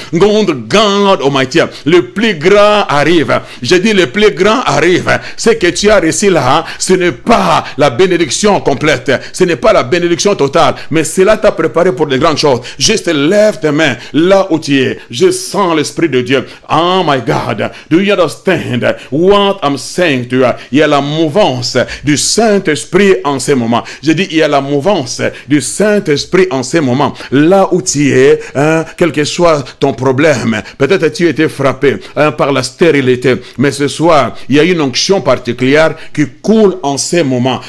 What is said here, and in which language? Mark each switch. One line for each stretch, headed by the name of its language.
English: God Almighty,
French: le plus grand arrive. J'ai dit, le plus grand arrive. Ce que tu as reçu là, ce n'est pas la bénédiction complète. Ce n'est pas la bénédiction totale, mais cela t'a préparé pour de grandes choses. Juste lève tes mains là où tu es. Je sens l'Esprit de Dieu.
English: Oh my God, do you understand what I'm saying to you?
French: Il y a la mouvance du Saint-Esprit en ce moment. Je dis, il y a la mouvance du Saint-Esprit en ce moment. Là où tu es, quel que soit ton problème, peut-être tu as été frappé par la stérilité, mais ce soir, il y a une onction particulière qui coule en ce moment.